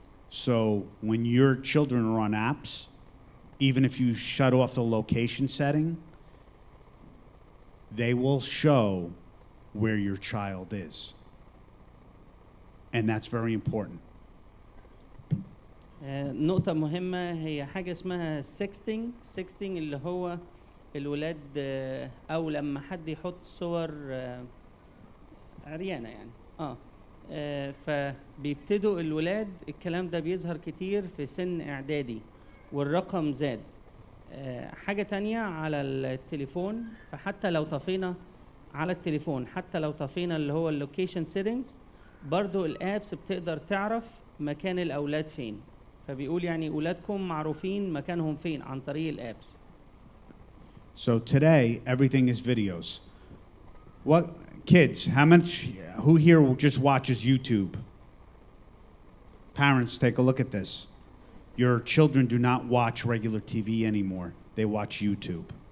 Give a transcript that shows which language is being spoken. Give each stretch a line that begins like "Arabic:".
English: So when your children are on apps, even if you shut off the location setting, they will show where your child is. And that's very important.
Arabic: نقطة مهمة هي حاجة اسمها sexting. sexting اللي هو الولاد أو لما حد يحط صور عريانة يعني فبيبتدوا الولاد الكلام ده بيظهر كتير في سن إعدادي والرقم زاد. حاجة تانية على التليفون، فحتى لو طفينا على التليفون حتى لو طفينا اللي هو اللوكيشن سيتنجز، برضو الابس بتقدر تعرف مكان الأولاد فين، فبيقول يعني أولادكم معروفين مكانهم فين عن طريق الابس.
English: So today, everything is videos. What kids, who here just watches YouTube? Parents, take a look at this. Your children do not watch regular TV anymore. They watch YouTube.